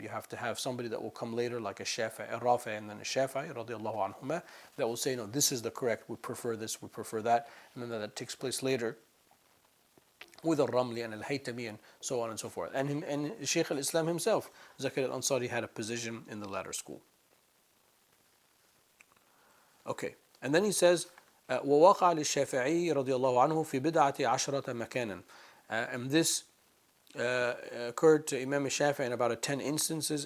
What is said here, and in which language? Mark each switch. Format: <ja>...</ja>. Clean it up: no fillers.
<en>You have to have somebody that will come later, like a Shafi'i, a Rafi, and then a Shafi'i, radiallahu anhuma, that will say, no, this is the correct, we prefer this, we prefer that. And then that takes place later with al-Ramli and al-Haytami and so on and so forth. And Shaykh al-Islam himself, Zakir al-Ansari, had a position in the latter school. Okay, and then he says,</en> <ar>وَوَقَعَ لِلشَّافِعِيِّ رَضِيَ اللَّهُ عَنْهُ فِي بِدْعَةِ عَشْرَةَ مَكَانًا.</ar> <en>And this occurred to Imam Shafi'i in about 10 instances.</en>